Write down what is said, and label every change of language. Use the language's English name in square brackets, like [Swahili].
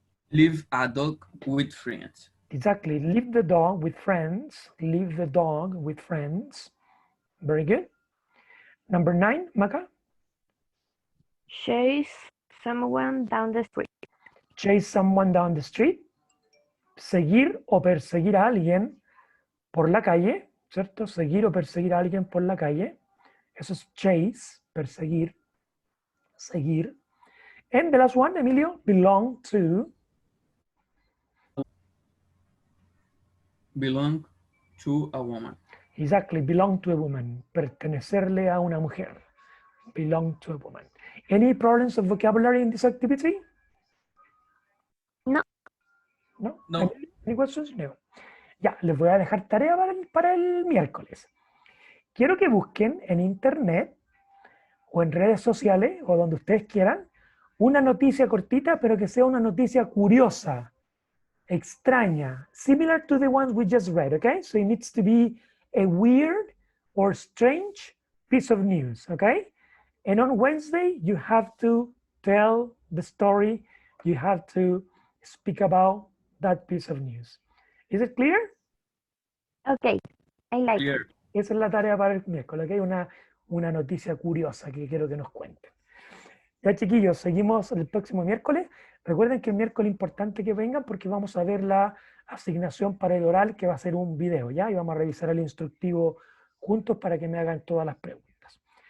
[English] Leave a dog with friends. Exactly. Leave the dog with friends. Leave the dog with friends. Very good. Number 9, Maca. Chase someone down the street. Chase someone down the street. [Spanish] Seguir o perseguir a alguien por la calle, ¿cierto? Seguir o perseguir a alguien por la calle. Eso es chase, perseguir, seguir. [English] And the last one, Emilio, belong to. Belong to a woman. Exactly, belong to a woman. [Spanish] Pertenecerle a una mujer. [English] Belong to a woman. Any problems of vocabulary in this activity? No. No. No. Any questions? No. [Spanish] Ya, les voy a dejar tarea para el miércoles. Quiero que busquen en internet o en redes sociales o donde ustedes quieran una noticia cortita, pero que sea una noticia curiosa, extraña, [English] similar to the ones we just read, okay? So it needs to be a weird or strange piece of news, okay? And on Wednesday, you have to tell the story, you have to speak about that piece of news. Is it clear? Okay, I like Clear. it. [Spanish] Esa es la tarea para el miércoles, ¿ok? Una noticia curiosa que quiero que nos cuenten. Ya, chiquillos, seguimos el próximo miércoles. Recuerden que el miércoles es importante que vengan porque vamos a ver la asignación para el oral, que va a ser un video, ¿ya? Y vamos a revisar el instructivo juntos para que me hagan todas las preguntas.